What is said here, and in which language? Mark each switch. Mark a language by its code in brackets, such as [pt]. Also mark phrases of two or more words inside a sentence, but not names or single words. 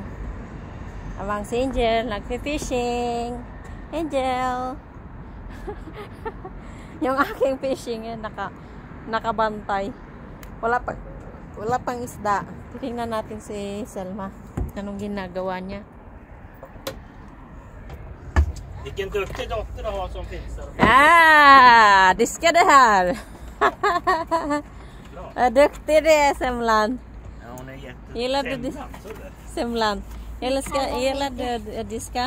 [tl] Amang si Angel, nagpe-fishing. Angel! Yung aking fishing, nakabantay. Wala pang isda. Tingnan natin si Selma. Anong ginagawa niya? [sv] Vilken duktig dotter du har som fixar. Det ska det här. Vad duktig det är, Semlan. Ja, hon är jätte... Gillar du Semlan? Gillar du diska?